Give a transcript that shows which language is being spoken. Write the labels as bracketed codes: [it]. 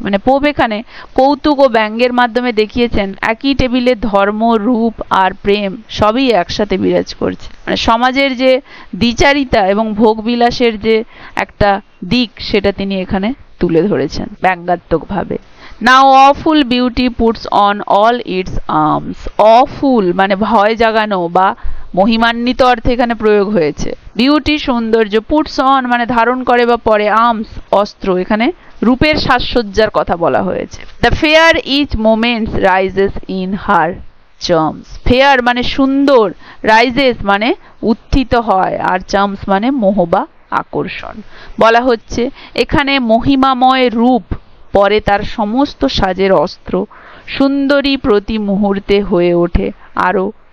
[bn] মানে পোপ এখানে কৌতুক ও ব্যঙ্গের মাধ্যমে দেখিয়েছেন একই টেবিলে ধর্ম, রূপ আর প্রেম সবই একসাথে বিরাজ করছে। মানে সমাজের যে দ্বিচারিতা এবং ভোগবিলাসের যে একটা দিক সেটা তিনি এখানে তুলে ধরেছেন ব্যঙ্গাত্মকভাবে। [en] Now awful beauty puts on all its arms. [bn] Awful মানে ভয় জাগানো বা মহিমান্বিত অর্থে এখানে প্রয়োগ হয়েছে। বিউটি সৌন্দর্য, পুটস অন মানে ধারণ করে বা পরে, আর্মস অস্ত্র, এখানে রূপের সাজসজ্জার কথা বলা হয়েছে। [en] The fair each moment rises in her charms. [bn] fair মানে সুন্দর, rises মানে উত্থিত হয়, আর charms মানে মোহ বা আকর্ষণ। বলা হচ্ছে এখানে মহিমাময় রূপ পরে তার সমস্ত সাজের অস্ত্র, সুন্দরী প্রতি মুহূর্তে হয়ে ওঠে আরো।